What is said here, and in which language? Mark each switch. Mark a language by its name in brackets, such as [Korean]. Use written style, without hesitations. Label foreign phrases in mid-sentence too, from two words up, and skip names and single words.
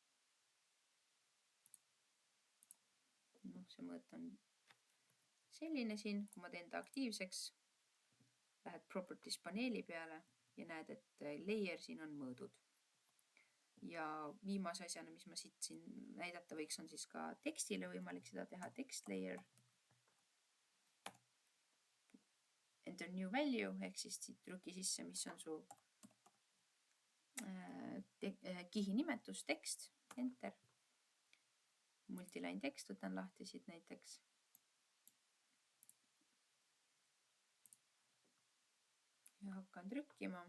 [Estonian] No, see mõõt on selline siin, kui ma teen ta aktiivseks, lähed properties paneeli peale ja näed, et layer siin on mõõdud. Ja viimase asjana, mis ma siit siin näidata võiks, on siis ka tekstile võimalik seda teha. [English] Text layer. Enter new value [Estonian] ehk siis siit trüki sisse, mis on su kihi nimetus, tekst, enter. Multiline tekst võtan lahti siit näiteks. Ja hakkan trükkima.